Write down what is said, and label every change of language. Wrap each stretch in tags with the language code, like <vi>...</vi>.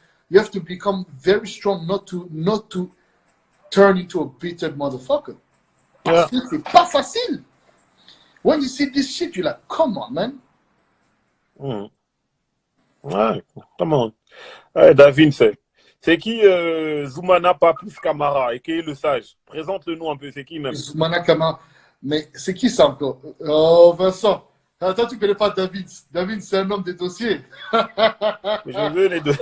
<en>You have to become very strong not to turn into a bitter motherfucker.</en> <fr>Parce que c'est pas facile.</fr> <en>When you see this shit, you're like, come on, man.</en> <fr>Ouais, comment? Ouais, David, c'est qui Zoumana Papus Camara et qui est le sage? Présente-le-nous un peu, c'est qui même? Manakama. Mais c'est qui ça encore? Oh, Vincent. Attends, tu connais pas David. David, c'est un homme des dossiers. Je veux les deux.</fr>